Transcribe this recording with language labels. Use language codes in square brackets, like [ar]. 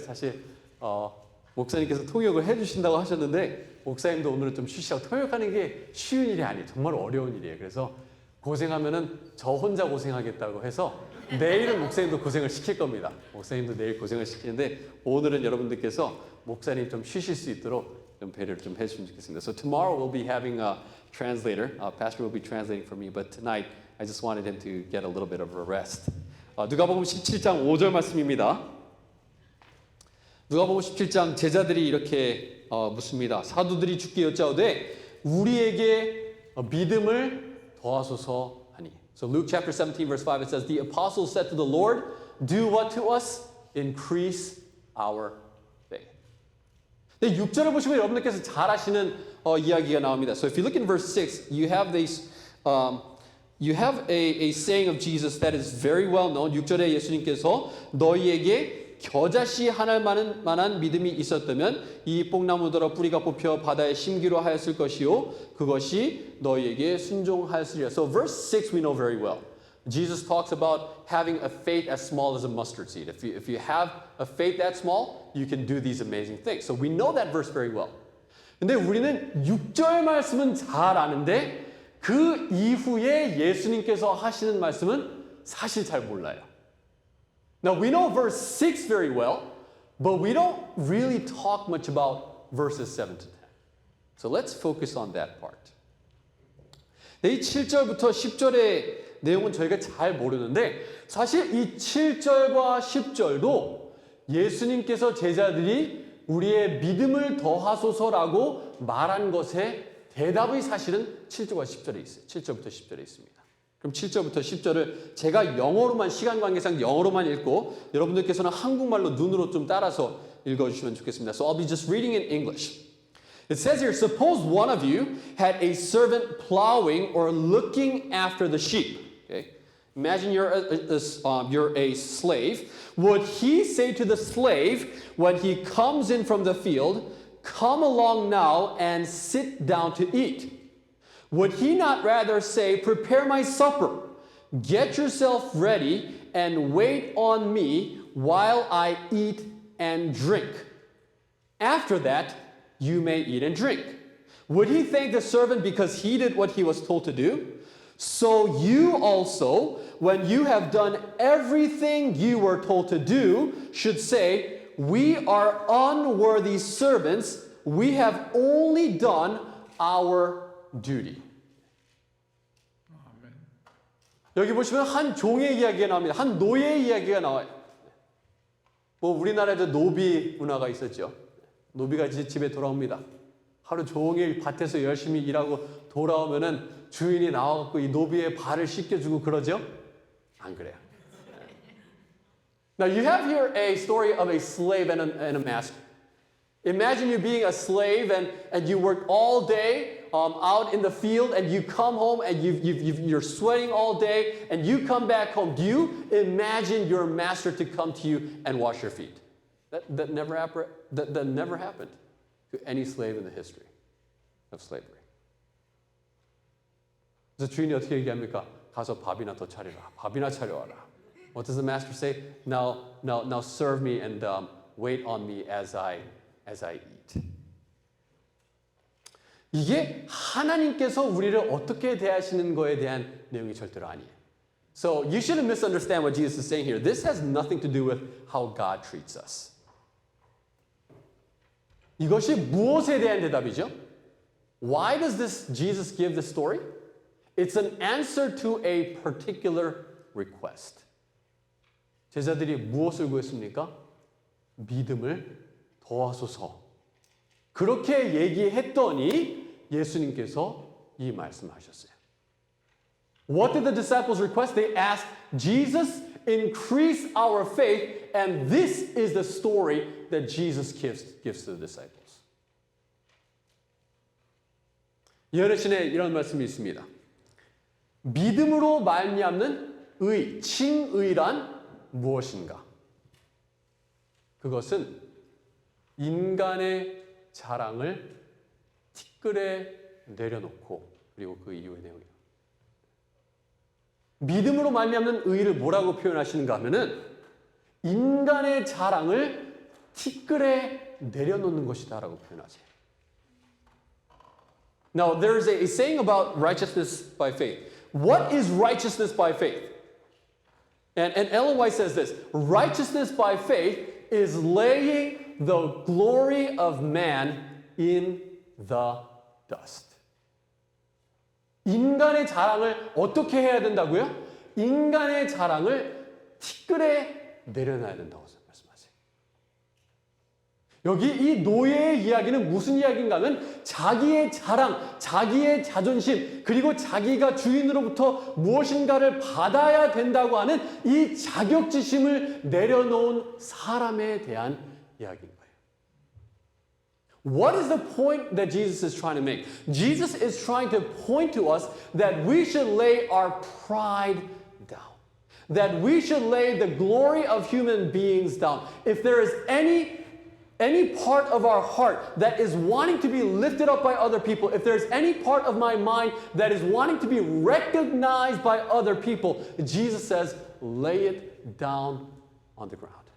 [ko] 사실 목사님께서 통역을 해주신다고 하셨는데 목사님도 오늘은 좀 쉬시라고 통역하는 게 쉬운 일이 아니에요. 정말 어려운 일이에요. 그래서 고생하면은 저 혼자 고생하겠다고 해서 내일은 목사님도 고생을 시킬 겁니다. 목사님도 내일 고생을 시키는데 오늘은 여러분들께서 목사님 좀 쉬실 수 있도록 좀 배려를 좀 해주시면 좋겠습니다. [en] So tomorrow we'll be having a translator. Pastor will be translating for me, but tonight I just wanted him to get a little bit of a rest. [ko] 누가복음 17장 5절 말씀입니다. 누가복음 17장 제자들이 이렇게 묻습니다. 사도들이 주께 여짜오되 우리에게 믿음을 더하소서 하니. [en] So Luke chapter 17 verse 5 it says the apostles said to the Lord, do what to us? Increase our faith. [ko] 네, 6절을 보시면 여러분들께서 잘 아시는 이야기가 나옵니다. [en] So if you look in verse 6, you have these You have a saying of Jesus that is very well known. [ko] 6절에 예수님께서 너희에게 겨자씨 하나 만한 믿음이 있었다면 이 뽕나무더러 뿌리가 뽑혀 바다에 심기로 하였을 것이요 그것이 너희에게 순종하였으리라. [en] So verse 6 we know very well. Jesus talks about having a faith as small as a mustard seed. If you have a faith that small, you can do these amazing things. So we know that verse very well. [ko] 근데 우리는 6절 말씀은 잘 아는데 그 이후에 예수님께서 하시는 말씀은 사실 잘 몰라요. [en] Now we know verse 6 very well, but we don't really talk much about verses 7 to 10. So let's focus on that part. [ko] 이 7절부터 10절의 내용은 저희가 잘 모르는데 사실 이 7절과 10절도 예수님께서 제자들이 우리의 믿음을 더하소서라고 말한 것의 대답이 사실은 7절과 10절에 있어요. 7절부터 10절에 있습니다. 그럼 7절부터 10절을 제가 영어로만 시간 관계상 영어로만 읽고 여러분들께서는 한국말로 눈으로 좀 따라서 읽어주시면 좋겠습니다. [en] So I'll be just reading in English. It says here, suppose one of you had a servant plowing or looking after the sheep. Okay? Imagine you're a slave. Would he say to the slave when he comes in from the field, come along now and sit down to eat? Would he not rather say, prepare my supper, get yourself ready, and wait on me while I eat and drink? After that, you may eat and drink. Would he thank the servant because he did what he was told to do? So you also, when you have done everything you were told to do, should say, we are unworthy servants. We have only done our duty. [ko] 여기 보시면 한 종의 이야기가 나옵니다. 한 노예의 이야기가 나와요. 뭐 우리나라에도 노비 문화가 있었죠. 노비가 집에 돌아옵니다. 하루 종일 밭에서 열심히 일하고 돌아오면은 주인이 나와갖고 이 노비의 발을 씻겨주고 그러죠? 안 그래요. [en] Now you have here a story of a slave and a master. Imagine you being a slave and you work all day out in the field and you come home and you're sweating all day and you come back home. Do you imagine your master to come to you and wash your feet? That never happened to any slave in the history of slavery. [ko] 그래서 주인이 어떻게 얘기합니까? 가서 밥이나 더 차려라. 밥이나 차려와라. [en] What does the master say? Now serve me and wait on me as I eat. [ko] 이게 하나님께서 우리를 어떻게 대하시는 거에 대한 내용이 절대로 아니에요. [en] So you shouldn't misunderstand what Jesus is saying here. This has nothing to do with how God treats us. [ko] 이것이 무엇에 대한 대답이죠? [en] Why does Jesus give this story? It's an answer to a particular request. [ko] 제자들이 무엇을 구했습니까? 믿음을 더하소서. 그렇게 얘기했더니 예수님께서 이 말씀하셨어요. [en] What did the disciples request? They asked Jesus, increase our faith, and this is the story that Jesus gives to the disciples. [ko] 예언의 이런 말씀이 있습니다. 믿음으로 말미암는 의, 칭의란 무엇인가? 그것은 인간의 자랑을 티끌에 내려놓고 그리고 그 이후의 내용이에요. 믿음으로 말미암는 의를 뭐라고 표현하시는가 하면은 인간의 자랑을 티끌에 내려놓는 것이다라고 표현하세요. [en] Now there's a saying about righteousness by faith. What is righteousness by faith? And Ellen White says this, righteousness by faith is laying the glory of man in the dust. [ko] 인간의 자랑을 어떻게 해야 된다고요? 인간의 자랑을 티끌에 내려놔야 된다고 말씀하세요. 여기 이 노예의 이야기는 무슨 이야기인가 하면 자기의 자랑, 자기의 자존심, 그리고 자기가 주인으로부터 무엇인가를 받아야 된다고 하는 이 자격지심을 내려놓은 사람에 대한 이야기인 거예요. [en] What is the point that Jesus is trying to make? Jesus is trying to point to us that we should lay our pride down. that we should lay the glory of human beings down. If there is any part of our heart that is wanting to be lifted up by other people, if there's any part of my mind that is wanting to be recognized by other people, Jesus says, lay it down on the ground.